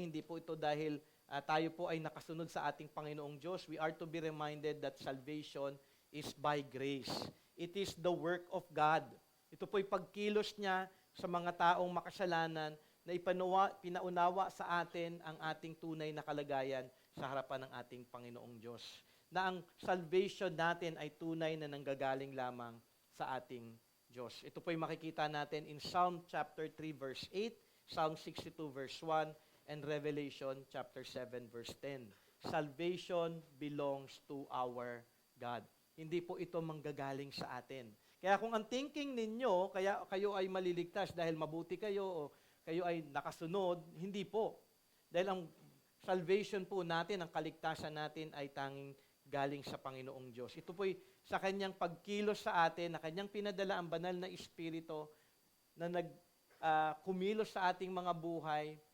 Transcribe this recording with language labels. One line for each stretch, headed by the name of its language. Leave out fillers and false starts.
Filipino: Hindi po ito dahil tayo po ay nakasunod sa ating Panginoong Diyos.
English: We are to be reminded that salvation is by grace. It is the work of God.
Filipino: Ito po'y pagkilos niya sa mga taong makasalanan na pinaunawa sa atin ang ating tunay na kalagayan sa harapan ng ating Panginoong Diyos. Na ang salvation natin ay tunay na nanggagaling lamang sa ating Diyos. Ito po'y makikita natin in Psalm chapter 3 verse 8, Psalm 62 verse 1, and Revelation chapter 7 verse 10.
English: Salvation belongs to our God.
Filipino: Hindi po ito manggagaling sa atin. Kaya kung ang
English: thinking
Filipino: ninyo, kaya kayo ay maliligtas dahil mabuti kayo o kayo ay nakasunod, hindi po. Dahil ang salvation po natin, ang kaligtasan natin ay tanging galing sa Panginoong Diyos. Ito po'y sa kanyang pagkilos sa atin, na kanyang pinadala ang banal na Espiritu na kumilos sa ating mga buhay.